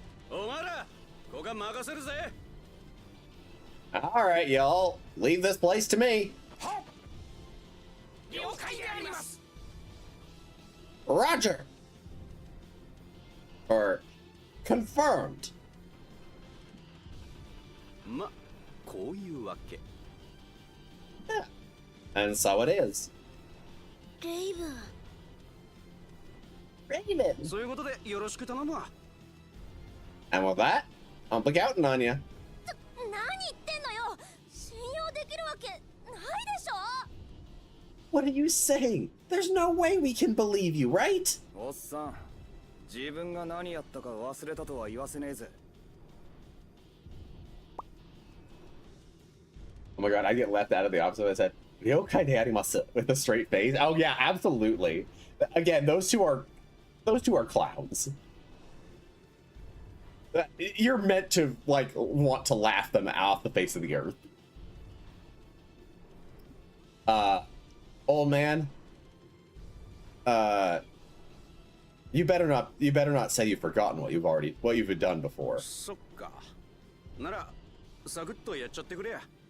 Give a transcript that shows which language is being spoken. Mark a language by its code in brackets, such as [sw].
[ja] お前ら、ここが任せるぜ。 [en] All right, y'all, leave this place to me. [ja] 了解であります。 [en] Roger. Or confirmed. [ja] ま、こういうわけ。 [en] Yeah. And so it is. [ja] レイブン。 [en] Raven. [ja] そういうことでよろしく頼むわ。 [en] And with that, I'll look out on you. [ja] 何言ってんのよ。信用できるわけないでしょ。 [en] What are you saying? There's no way we can believe you, right? [ja] おっさん、自分が何やったか忘れたとは言わせねえぜ。 [en] Oh my god, I get left out of the office. I said, [ja] "Ryokai de arimasu," [en] with a straight face. Oh yeah, absolutely. Again, those two are clowns. You're meant to like want to laugh them off the face of the earth. Old man. You better not say you've forgotten what you've done before. [ja] そっか。なら、サクッとやっちゃってくれや。